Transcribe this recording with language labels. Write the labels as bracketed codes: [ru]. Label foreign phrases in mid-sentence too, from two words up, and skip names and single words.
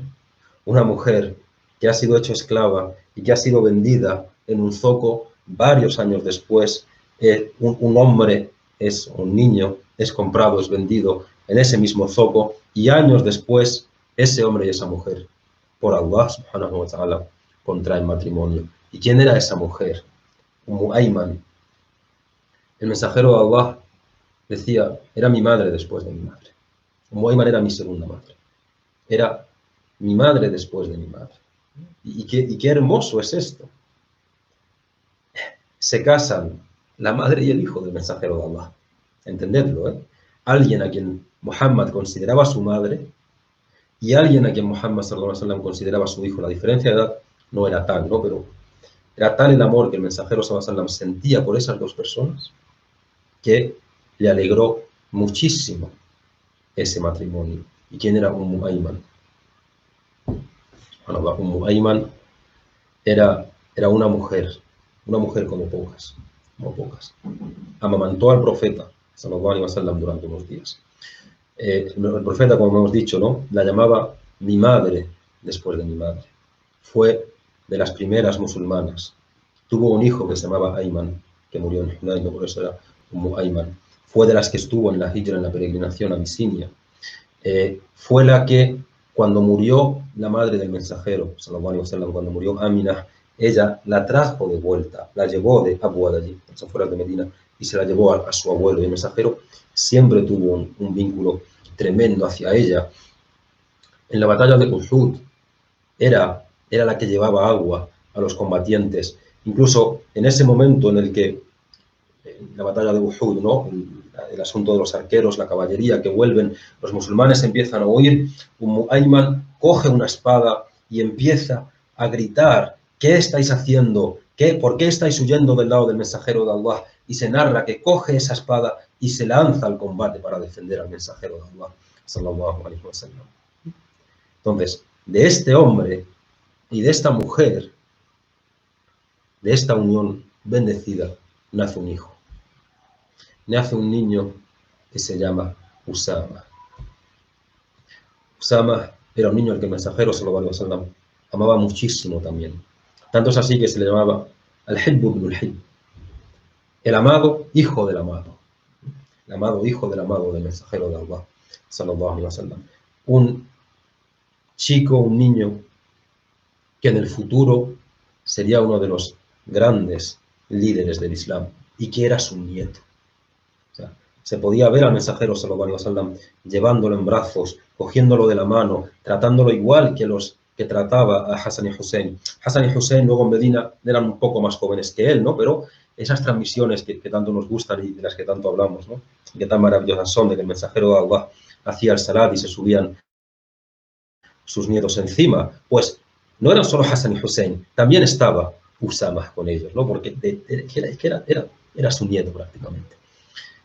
[es] Una mujer que ha sido hecha esclava y que ha sido vendida en un zoco varios años después, un hombre, un niño, es comprado, es vendido en ese mismo zoco, y años después ese hombre y esa mujer, por [ar] الله سبحانه وتعالى, [es] contraen matrimonio. ¿Y quién era esa mujer? Ummu Ayman. El mensajero de Allah decía: era mi madre después de mi madre. Ummu Ayman era mi segunda madre. Era mi madre después de mi madre. Y qué hermoso es esto. Se casan la madre y el hijo del mensajero de Allah. Entendedlo, ¿eh? Alguien a quien Muhammad consideraba su madre y alguien a quien Muhammad [ar] صلى الله عليه وسلم [es] consideraba su hijo. La diferencia de edad no era tal, ¿no? Pero era tal el amor que el mensajero [ar] صلى الله عليه وسلم [es] sentía por esas dos personas que le alegró muchísimo ese matrimonio. ¿Y quién era Ummu Ayman? Bueno, Ummu Ayman era una mujer como pocas. Amamantó al profeta, [ar] صلى الله عليه وسلم, [es] durante unos días. El profeta, como hemos dicho, ¿no?, la llamaba mi madre después de mi madre. Fue de las primeras musulmanas. Tuvo un hijo que se llamaba Ayman, que murió en Hunayn, por eso era Ummu Ayman. Fue de las que estuvo en la hijra, en la peregrinación a Abisinia. Fue la que, cuando murió la madre del mensajero, [ar] صلى الله عليه وسلم, [es] cuando murió Amina, ella la trajo de vuelta, la llevó de Abu allí, a las afueras de Medina, y se la llevó a su abuelo. Y el mensajero siempre tuvo un vínculo tremendo hacia ella. En la batalla de Uhud era la que llevaba agua a los combatientes. Incluso en ese momento en el que, en la batalla de Uhud, ¿no?, el asunto de los arqueros, la caballería que vuelven, los musulmanes empiezan a huir, Ummu Ayman coge una espada y empieza a gritar: ¿qué estáis haciendo? ¿Por qué estáis huyendo del lado del mensajero de Allah? Y se narra que coge esa espada y se lanza al combate para defender al mensajero de Allah, [ar] صلى الله عليه وسلم. [es] Entonces, de este hombre y de esta mujer, de esta unión bendecida, nace un hijo. Nace un niño que se llama Usama. Usama era un niño al que el mensajero, [ar] صلى الله عليه وسلم, [es] amaba muchísimo también. Tanto es así que se le llamaba [ar] الحِب ابن الحِب, [es] el amado hijo del amado. El amado hijo del amado del mensajero de Allah, [ar] صلى الله عليه وسلم. [es] Un chico, un niño, que en el futuro sería uno de los grandes líderes del Islam y que era su nieto. O sea, se podía ver al mensajero, [ar] صلى الله عليه وسلم, [es] llevándolo en brazos, cogiéndolo de la mano, tratándolo igual que los que trataba a Hassan y Hussein. Hassan y Hussein luego en Medina eran un poco más jóvenes que él, ¿no? Pero esas transmisiones que tanto nos gustan y de las que tanto hablamos, ¿no?, que tan maravillosas son, de que el mensajero de Allah hacía el salat y se subían sus nietos encima, pues no eran solo Hassan y Hussein, también estaba Usama con ellos, ¿no?, porque era su nieto prácticamente.